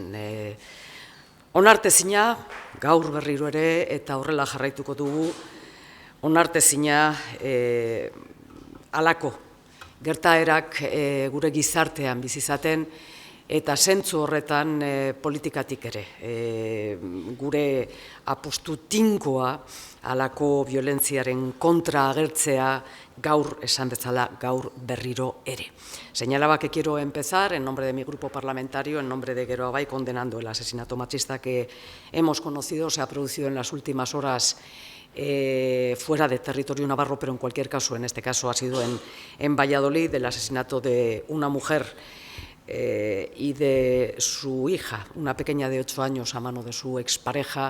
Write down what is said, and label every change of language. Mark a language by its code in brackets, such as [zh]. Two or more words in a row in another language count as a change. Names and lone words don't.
[eu] Onartezina, gaur berriro ere eta horrela jarraituko dugu, onartezina halako gertaerak gure gizartean bizizaten, eta zentzu horretan politikatik ere. Gure apustu tinkoa halako violentziaren kontra agertzea gaur esan bezala, gaur berriro ere. [es] Señalaba que quiero empezar en nombre de mi grupo parlamentario, en nombre de Gero Abai, condenando el asesinato machista que hemos conocido, se ha producido en las últimas horas fuera de territorio navarro, pero en cualquier caso, en este caso ha sido en Valladolid, el asesinato de una mujer y de su hija, una pequeña de 8 años, a mano de su expareja.